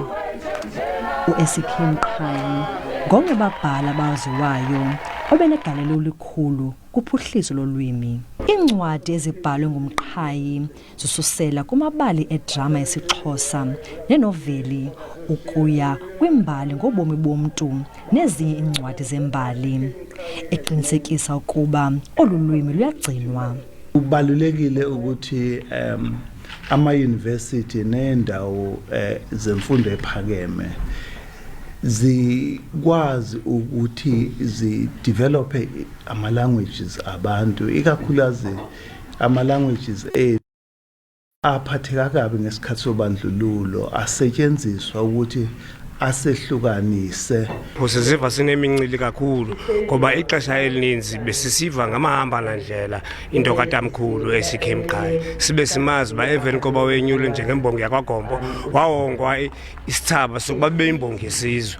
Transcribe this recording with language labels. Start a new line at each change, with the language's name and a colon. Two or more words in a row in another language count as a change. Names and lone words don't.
Xhosa: uSEK Mqhayi ngomnye wababhali abaziwayo obenegalelo elikhulu kuphuhliso lolwimi. Iincwadi ezibhalwe nguMqhayi zisusela kumabali edrama yesiXhosa nenoveli ukuya kwimbali ngobomi bomntu nezinye iincwadi zembali, eqinisekisa ukuba olu lwimi luyagcinwa.
Zulu: Kubalulekile ukuthi ama-university neendawo zemfundo ephakeme zikwazi ukuthi zidevelophe ama-languages abantu, ikakhulukazi ama-languages aphatheka kabi ngesikhathi sobandlululo, asetshenziswa ukuthi asehlukanise.
Xhosa: Siziva sinemincili kakhulu ngoba ixesha elininzi besisiva ngamahambalandlela into katamkhulu uSEK Mqhayi, sibe simazi uba emveni koba wenyulwe njengembongi yakwaGompo wawongwa isithaba sokuba bube yimbongi yesizwe.